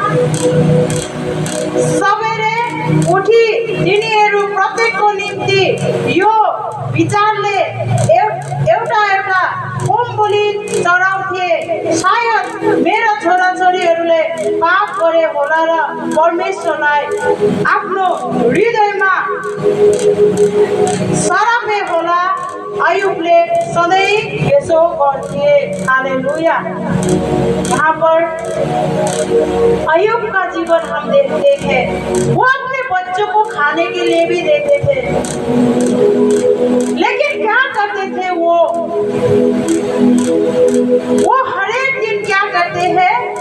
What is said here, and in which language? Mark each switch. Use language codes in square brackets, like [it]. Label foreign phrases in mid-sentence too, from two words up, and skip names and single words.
[ne] सबेरे उठी तिनीहरू प्रत्येकको निम्ति यो विचारले एउटा एउटा होम बलि चढाउँथे, सायद मेरो छोराछोरीहरूले पाप गरे होला र परमेश्वरलाई आफ्नो हृदयमा सरापे होला। अय्यूबले सधैँ यसो गर्थे। हालेलुया। [hi] यहाँ पर अय्यूब का जीवन हम देखते हैं, वो अपने बच्चों को खाने के लिए भी देते थे, लेकिन क्या करते थे वो हर एक दिन क्या करते हैं?